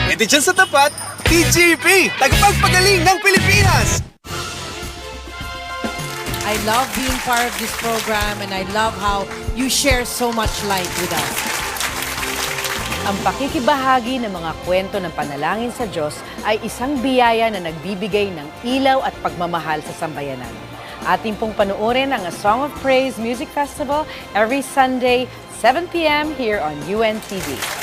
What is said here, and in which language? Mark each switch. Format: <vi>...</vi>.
<tl>E di dyan sa tapat, TGP! Tagapagpagaling ng Pilipinas!</tl> <en>I love being part of this program and I love how you share so much light with us.</en> <tl>Ang pakikibahagi ng mga kwento ng panalangin sa Diyos ay isang biyaya na nagbibigay ng ilaw at pagmamahal sa sambayanan. Ating pong panuorin ang A Song of Praise Music Festival</tl> <en>every Sunday,</en> <tl>7 p.m.</tl> <en>here on UNTV.</en>